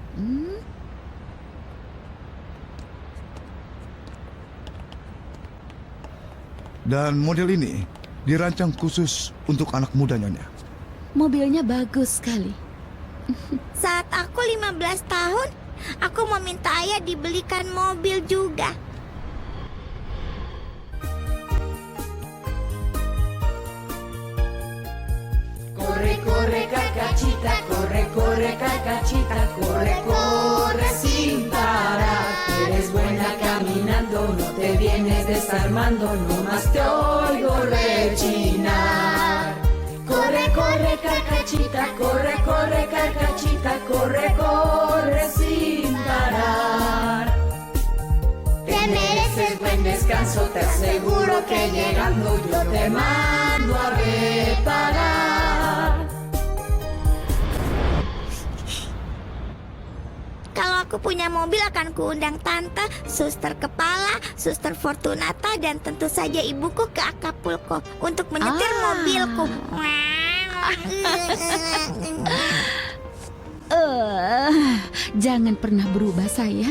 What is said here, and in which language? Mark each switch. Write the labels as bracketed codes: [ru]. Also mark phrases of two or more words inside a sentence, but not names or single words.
[id] Dan model ini dirancang khusus untuk anak muda, Nyonya. Mobilnya bagus sekali. Saat aku 15 tahun, aku meminta ayah dibelikan mobil juga. [es] Corre, corre, Cacachita, corre, corre, Cacachita, corre, corre sin parar. Eres buena caminando, no te vienes desarmando, nomás te oigo rechinar. Corre, corre, Cacachita, corre, corre, Cacachita, corre, corre sin parar. Te mereces buen descanso, te aseguro que llegando yo te mando a reparar. [id] Kalau aku punya mobil akan kuundang tante, suster kepala, suster Fortunata, dan tentu saja ibuku ke Acapulco untuk menyetir mobilku. Jangan pernah berubah, sayang.